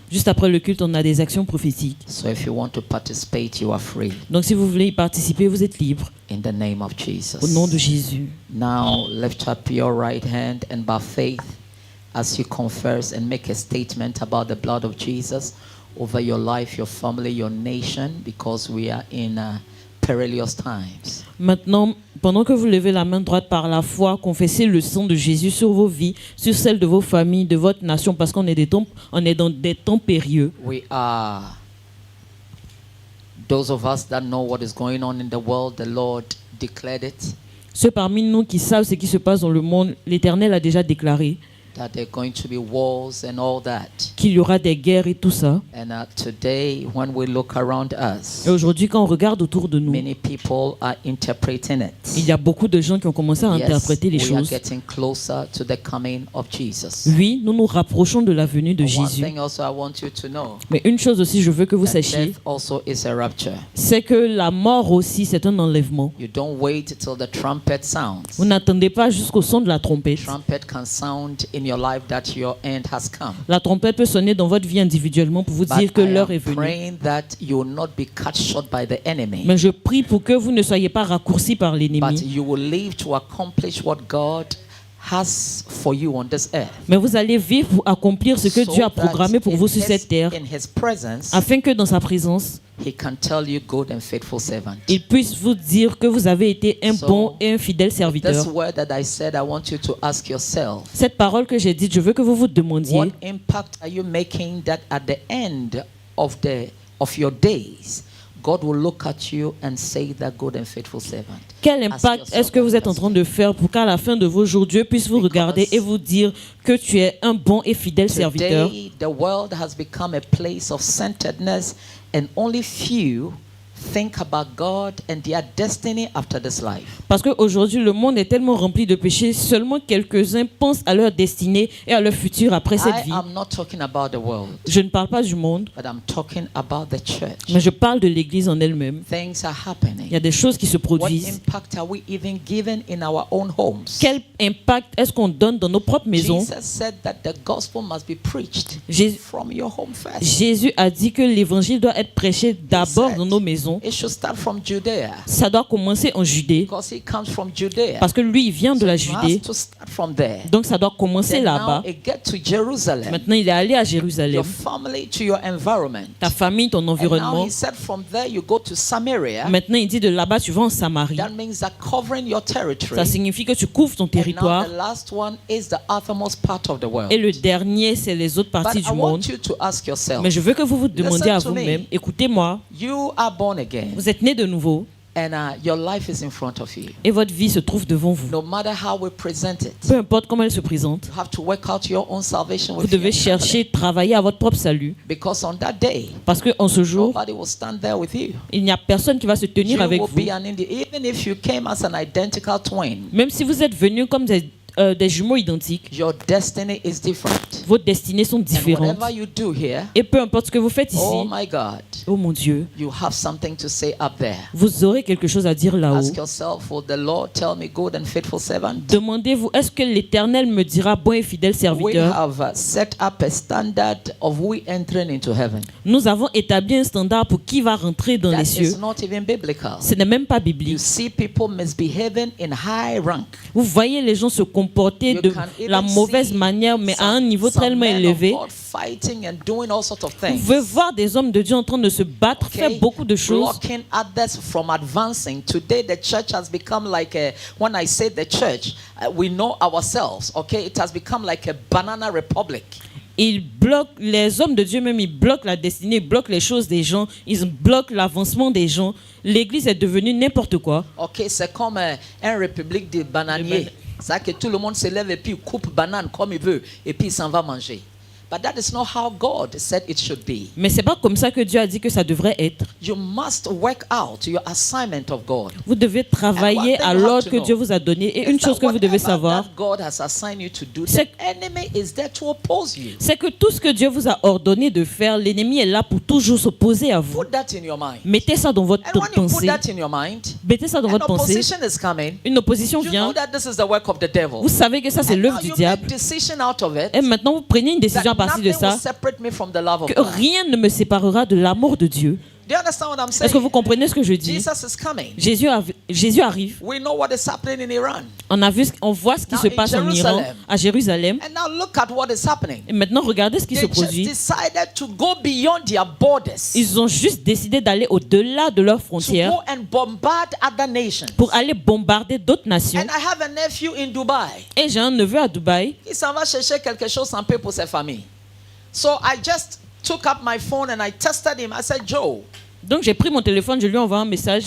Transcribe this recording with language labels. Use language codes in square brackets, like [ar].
[fr] Juste après le culte, on a des actions prophétiques. [en] So if you want to participate, you are free. [fr] Donc si vous voulez y participer, vous êtes libre. [en] In the name of Jesus. [fr] Au nom de Jésus. [en] Now lift up your right hand and by faith, as you confess and make a statement about the blood of Jesus over your life, your family, your nation, because we are in perilous times. [fr] Maintenant, pendant que vous levez la main droite par la foi, confessez le sang de Jésus sur vos vies, sur celle de vos familles, de votre nation, parce qu'on est dans des temps périlleux. [en] We are those of us that know what is going on in the world. The Lord declared it. [fr] Ceux parmi nous qui savent ce qui se passe dans le monde, l'Éternel a déjà déclaré [en] That there are going to be wars and all that. [fr] qu'il y aura des guerres et tout ça. [en] And today, when we look around us, [fr] Et aujourd'hui, quand on regarde autour de nous, [en] many people are interpreting it. [fr] il y a beaucoup de gens qui ont commencé à interpréter les [en] we are [fr] choses. [en] getting closer to the coming of Jesus. [fr] Oui, nous nous rapprochons de la venue de [en] One [fr] Jésus. [en] thing also I want you to know, [fr] Mais une chose aussi, je veux que vous [en] that [fr] sachiez, [en] death also is a rapture. [fr] c'est que la mort aussi, c'est un enlèvement. [en] You don't wait till the trumpet sounds. [fr] Vous n'attendez pas jusqu'au son de la trompette. [en] Trumpet can sound in your life that your end has come. [fr] La trompette peut sonner dans votre vie individuellement pour vous [en] But [fr] dire que [en] I [fr] l'heure [en] am [fr] est venue. [en] praying that you will not be cut short by the enemy, [fr] Mais je prie pour que vous ne soyez pas raccourcis par [en] but [fr] l'ennemi. [en] you will live to accomplish what God has for you on this earth. [fr] Mais vous allez vivre pour accomplir ce que [en] So [fr] Dieu a [en] that [fr] programmé pour vous sur cette terre, [en] in his presence, [fr] afin que dans sa présence, [en] he can tell you, good and faithful servant. [fr] il puisse vous dire que vous avez été un [en] So, [fr] bon et un fidèle [en] This [fr] serviteur. [en] word that I said, I want you to ask yourself, [fr] Cette parole que j'ai dite, je veux que vous vous demandiez, [en] what impact are you making that at the end of your days, God will look at you and say that good and faithful servant. [fr] quel [en] Ask [fr] impact [en] yourself [fr] est-ce que vous êtes en [en] that [fr] train de faire pour qu'à la fin de vos jours, Dieu puisse vous regarder et vous dire que tu es un bon et fidèle serviteur. [en] Today, the world has become a place of centeredness, and only few think about God and their destiny after this life. [fr] Parce qu'aujourd'hui, le monde est tellement rempli de péchés, seulement quelques-uns pensent à leur destinée et à leur futur après cette [en] I [fr] vie. [en] am not talking about the world, [fr] Je ne parle pas du monde, [en] but I'm talking about the church. [fr] mais je parle de l'Église en elle-même. [en] Things are [fr] Il y [en] happening. [fr] a des choses qui se [en] What [fr] produisent. [en] impact are we even given in our own homes? [fr] Quel impact est-ce qu'on donne dans nos propres maisons? [en] Jesus said that the gospel must be preached [fr] Jésus- [en] from your home first. [fr] Jésus a dit que l'évangile doit être prêché d'abord dans nos maisons. [en] It should start from Judea, [fr] Ça doit commencer en Judée, [en] because he comes from Judea. [fr] parce que lui, il vient de la [en] It has [fr] Judée. [en] to start from there. [fr] Donc ça doit commencer [en] Then [fr] là-bas. [en] now it get to Jerusalem, [fr] Maintenant, il est allé à [en] your [fr] Jérusalem. [en] family to your environment. [fr] Ta famille, ton [en] And now [fr] environnement. [en] he said from there you go to Samaria. [fr] Maintenant, il dit de là-bas, tu vas en Samarie. [en] That means that covering your territory. [fr] Ça signifie que tu couvres ton [en] And now [fr] territoire. [en] the last one is the uttermost part of the world. [fr] Et le dernier, c'est les autres [en] But [fr] parties [en] I [fr] du monde. [en] want you to ask yourself, [fr] Mais je veux que vous vous demandiez à [en] Listen to me. [fr] vous-même, écoutez-moi, [en] you are born again, [fr] vous êtes né de nouveau [en] and your life is in front of you. [fr] et votre vie se trouve devant vous. [en] No matter how we present it, [fr] Peu importe comment elle se présente, [en] you have to work out your own salvation [fr] vous [en] with [fr] devez [en] your family. [fr] chercher, travailler à votre propre salut. [en] Because on that day, [fr] Parce qu'en ce jour, [en] nobody will stand there with you. [fr] il n'y a personne qui va se tenir [en] You [fr] avec [en] will [fr] vous. [en] be an even if you came as an identical twin, [fr] Même si vous êtes venus comme des jumeaux identiques, [en] your destiny is different. [fr] vos destinées sont [en] And [fr] différentes. [en] whatever you do here, [fr] Et peu importe ce que vous faites [en] oh [fr] ici, [en] my God, [fr] oh mon Dieu, [en] you have something to say up there. [fr] vous aurez quelque chose à dire là-haut. [en] Ask yourself, will the Lord tell me good and faithful servant? [fr] Demandez-vous, est-ce que l'Éternel me dira bon et fidèle [en] We [fr] serviteur? [en] have set up a standard of we entering into heaven. [fr] Nous avons établi un standard pour qui va rentrer dans [en] That [fr] les cieux. [en] is not even biblical. [fr] Ce n'est même pas [en] You [fr] biblique. [en] see people misbehaving in high rank. [fr] Vous voyez les gens se comporter comporter [en] You [fr] de [en] can even [fr] la mauvaise [en] see [fr] manière, mais à un niveau [en] some [fr] tellement [en] men of [fr] élevé. [en] God fighting and doing all sorts of [fr] Vous [en] things. [fr] pouvez voir des hommes de Dieu en train de se battre, [en] Okay? [fr] faire beaucoup de choses. [en] Blocking others from advancing. Today, the church has become like a, when I say the church, we know ourselves, okay? It has become like a banana republic. [fr] Ils bloquent, les hommes de Dieu même, ils bloquent la destinée, ils bloquent les choses des gens, ils bloquent l'avancement des gens. L'église est devenue n'importe quoi. Ok, c'est comme un république de bananiers. C'est-à-dire que tout le monde se lève et puis coupe banane comme il veut et puis il s'en va manger. [en] But that is not how God said it should be. [fr] Mais c'est pas comme ça que Dieu a dit que ça devrait être. [en] You must work out your assignment of God. [fr] Vous devez travailler [en] And one thing [fr] à [en] you have [fr] l'ordre [en] to [fr] que [en] know [fr] Dieu vous a donné. Et une [en] Is [fr] chose [en] that [fr] que vous devez [en] whatever [fr] savoir, [en] that God has assigned you to do, the [fr] C'est- [en] enemy is there to oppose you. [fr] c'est que tout ce que Dieu vous a ordonné de faire, l'ennemi est là pour toujours s'opposer à vous. [en] Put that in your mind. [fr] Mettez ça dans votre [en] And when you put [fr] pensée. [en] that in your mind, [fr] Mettez ça dans [en] an [fr] votre pensée. [en] opposition is coming. [fr] Une opposition [en] You know [fr] vient. [en] that this is the work of the devil. [fr] Vous savez que ça, c'est [en] And [fr] l'œuvre [en] now [fr] du [en] you [fr] diable. [en] make decision out of it. [fr] Et maintenant, vous prenez une décision à partir de [en] nothing will [fr] ça. [en] separate me from the love of [fr] Que [en] God. [fr] rien ne me séparera de l'amour de Dieu. [en] Do you understand what I'm [fr] Est-ce que [en] saying? [fr] vous comprenez ce que je dis? [en] Jesus is coming. [fr] Jésus arrive. [en] We know what is happening in Iran. [fr] On voit ce qui [en] Now [fr] se [en] in [fr] passe en Iran, [en] Jerusalem. [fr] à Jérusalem. [en] And now look at what is happening. [fr] Et maintenant, regardez ce qui se [en] They just [fr] produit. [en] decided to go beyond their borders. [fr] Ils ont juste décidé d'aller au-delà de leurs [en] To [fr] frontières [en] go and bombard other nations. [fr] pour aller bombarder d'autres nations. [en] And I have a nephew in Dubai. [fr] Et j'ai un neveu à Dubaï. Il s'en va chercher quelque chose un peu pour sa famille. [en] So I just took up my phone and I tested him. I said, Joe, [fr] Donc j'ai pris mon téléphone, je lui ai envoyé un message.